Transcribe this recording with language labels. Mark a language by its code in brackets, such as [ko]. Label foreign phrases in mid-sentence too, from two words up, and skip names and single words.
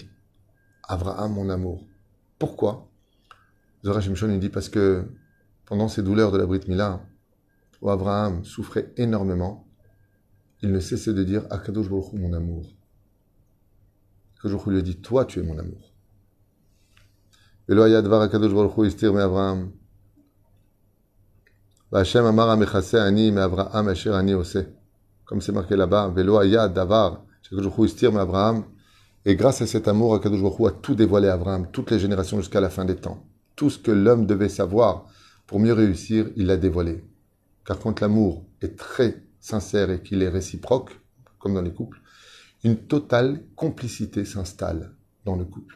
[he] אברהם אהובי. [fr] Abraham, mon amour. Pourquoi? Zora Shimshon, il dit parce que pendant ces douleurs de la [he] ברית מילה, [fr] où Abraham souffrait énormément, il ne cessait de dire [he] הקדוש ברוך הוא, [fr] mon amour. [he] הקדוש ברוך הוא [fr] lui a dit, toi, tu es mon amour. [he] ולא היה דבר הקדוש ברוך הוא אסתיר מאברהם. וה׳ אמר המכסה אני מאברהם אשר אני עושה. [fr] Comme c'est marqué là-bas, [he] ולא היה דבר הקדוש ברוך הוא אסתיר מאברהם. [fr] Et grâce à cet amour, [he] הקדוש ברוך הוא [fr] a tout dévoilé à Abraham, toutes les générations jusqu'à la fin des temps. Tout ce que l'homme devait savoir pour mieux réussir, il l'a dévoilé. Car quand l'amour est très sincère et qu'il est réciproque, comme dans les couples, une totale complicité s'installe dans le couple.